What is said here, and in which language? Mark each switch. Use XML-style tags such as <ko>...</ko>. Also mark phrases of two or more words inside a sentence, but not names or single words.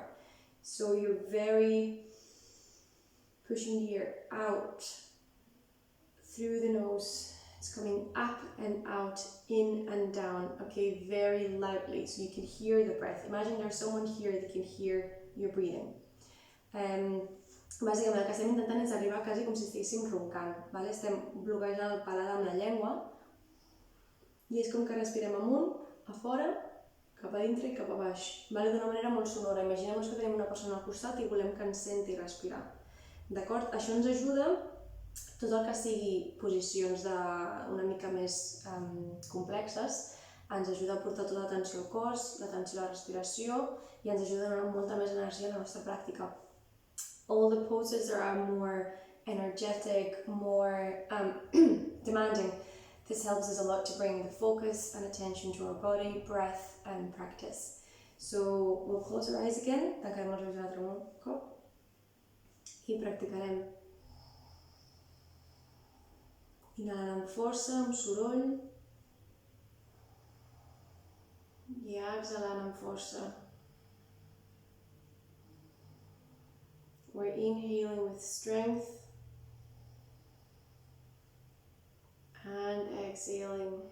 <en>So you're very pushing the air out through the nose. It's coming up and out, in and down, okay, very loudly, so you can hear the breath. Imagine there's someone here that can hear your breathing.</en> <ca>Bàsicament el que estem intentant és arribar quasi com si estiguéssim roncant, vale? Estem bloquejant el paladar amb la llengua i és com que respirem amunt, a fora, cap a dintre i cap a baix, vale? D'una manera molt sonora. Imaginem-nos que tenim una persona al costat i volem que ens senti respirar. D'acord? Això ens ajuda. Tot el que sigui posicions una mica més complexes ens ajuda a portar tota l'atenció al cos, l'atenció a la respiració i ens ajuda a donar molta més energia a la nostra pràctica.</ca> <en>All the poses are more energetic, more demanding. This helps us a lot to bring the focus and attention to our body, breath and practice. So we'll close our eyes again,</en> <ca>tancarem els ulls un altre cop i practicarem. Inhalant amb força, amb soroll, i exhalant amb força.</ca> <en>We're inhaling with strength and exhaling.</en>